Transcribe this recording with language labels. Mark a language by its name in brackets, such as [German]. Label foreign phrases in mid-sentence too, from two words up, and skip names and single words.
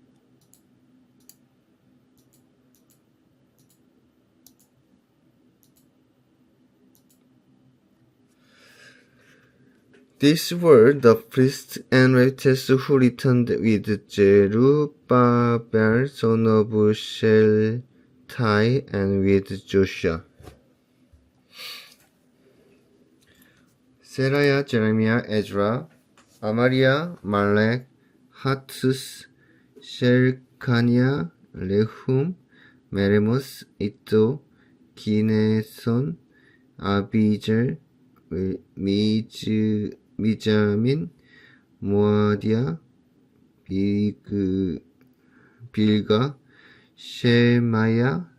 [English] These were the priests and Levites who returned with Zerubbabel, son of Shealtiel, and with Joshua, Seraiah, Jeremiah, Ezra, Amariah, Malek, Hattus, Shechaniah, Rehum, Meremoth, Iddo, Gineson, Abijah, Mijamin, Moadiah, Bilga, Shemaiah,